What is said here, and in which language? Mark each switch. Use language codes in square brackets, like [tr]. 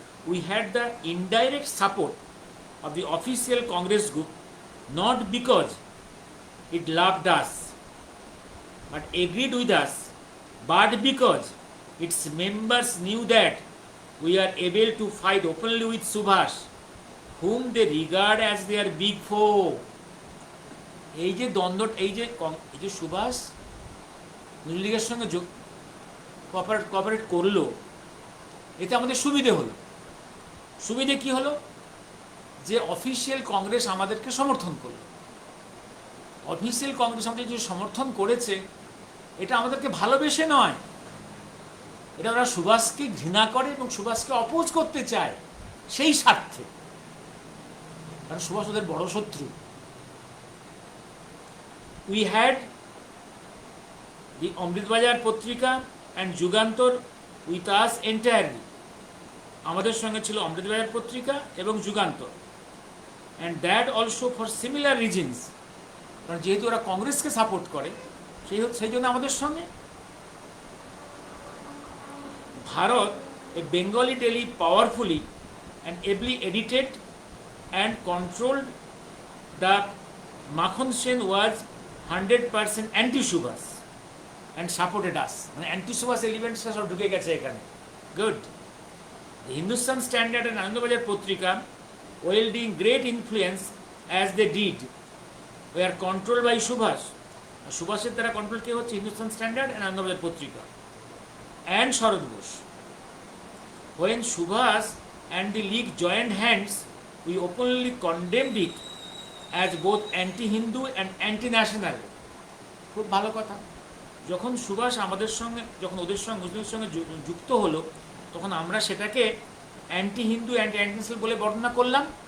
[en] We had the indirect support of the official Congress group, not because it loved us but agreed with us, but because its members knew that we are able to fight openly with Subhash, whom they regard as their big foe. [bn] এই যে দ্বন্দ্ব, এই যে সুভাষ মুসলিম লীগের সঙ্গে cooperate করলো, এতে আমাদের সুবিধে হলো। সুবিধে কি হলো? যে অফিসিয়াল কংগ্রেস আমাদেরকে সমর্থন করল। অফিসিয়াল কংগ্রেস আমাদের যে সমর্থন করেছে, এটা আমাদেরকে ভালোবেসে নয়, এটা ওরা সুভাষকে ঘৃণা করে এবং সুভাষকে অপোজ করতে চায় সেই স্বার্থে, কারণ সুভাষ ওদের বড় শত্রু। [en] We had the Amrita Bazar Patrika and Jugantar with us entirely. [bn] আমাদের সঙ্গে ছিল অমৃতবাজার পত্রিকা এবং Jugantor, [en] and that also for similar reasons, [bn] কারণ যেহেতু ওরা কংগ্রেসকে সাপোর্ট করে সেই জন্য আমাদের সঙ্গে। [en] Bharat, a Bengali daily powerfully and ably edited and controlled, the Makhan Sen was 100% anti-Subhas and supported us. [bn] মানে anti-Subhas elements সব ঢুকে গেছে এখানে। [en] Good. The Hindustan Standard and Anandabazar Patrika, wielding great influence as they did, were controlled by Subhas. [bn] সুভাষের দ্বারা control K হচ্ছে? Hindustan standard and Anandabazar পত্রিকা and Sarat Bose. [en] When Subhas and the League joined hands, we openly condemned it as both anti-Hindu and anti-national. [bn] খুব ভালো কথা। যখন সুভাষ আমাদের সঙ্গে, যখন ওদের সঙ্গে, মুসলিমদের সঙ্গে যুক্ত হলো, তখন আমরা সেটাকে অ্যান্টি হিন্দু, অ্যান্টি ন্যাশনাল বলে বর্ণনা করলাম।